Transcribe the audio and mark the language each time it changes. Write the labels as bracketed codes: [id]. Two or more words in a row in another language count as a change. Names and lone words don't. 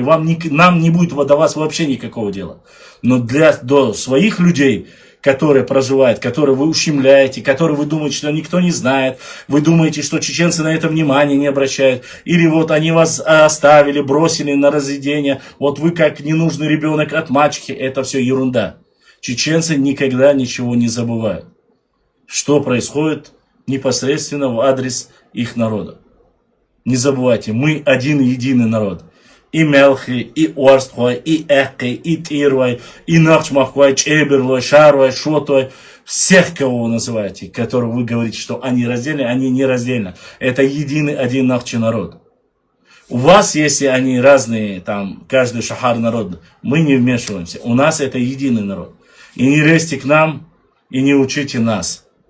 [ru] Нам не будет до вас вообще никакого дела. Но до своих людей, которые проживают, которые вы ущемляете, которые вы думаете, что никто не знает, вы думаете, что чеченцы на это внимание не обращают, или вот они вас оставили, бросили на разведение, вот вы как ненужный ребенок от мачехи, это все ерунда. Чеченцы никогда ничего не забывают, что происходит непосредственно в адрес их народа. Не забывайте, мы один единый народ. И Мелхи, и Орствой, и Эхки, и Тирвой, и Нахчмахвой, Чеберлой, Шарвой, Шотой. Всех, кого вы называете, которые вы говорите, что они раздельны, они не раздельны. Это единый один нахчи народ. У вас, если они разные, там, каждый шахар народ, мы не вмешиваемся. У нас это единый народ. И не лезьте к нам, и не учите нас.